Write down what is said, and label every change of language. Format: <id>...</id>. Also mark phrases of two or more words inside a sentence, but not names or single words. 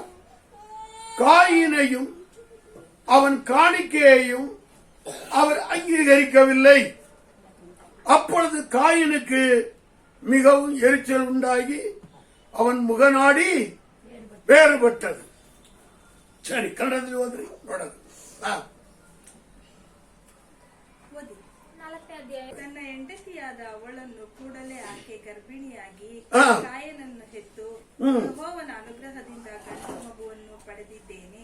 <ta>காயினையும் அவன் காணிக்கையையும் அவர் அங்கீகரிக்கவில்லை. அப்பொழுது காயினுக்கு மிகவும் எரிச்சல் உண்டாகி அவன் முகநாடி வேறுபட்டது.</ta> <kn>ಸರಿ, ಕನ್ನಡದಲ್ಲಿ ಓದ್ರಿ ನೋಡೋದು. ಓದಿ. 4ನೇ ಅಧ್ಯಾಯ. ತನ್ನ ಹೆಂಡತಿಯಾದ ಅವಳನ್ನು ಕೂಡಲೇ ಆಕೆ ಗರ್ಭಿಣಿಯಾಗಿ ಹಾ. ಕಾಯನನ್ನು ಹೆತ್ತು ಯೆಹೋವನ ಅನುಗ್ರಹದಿಂದ ಗಂಡು ಮಗುವನ್ನು ಪಡೆದಿದ್ದೇನೆ</kn>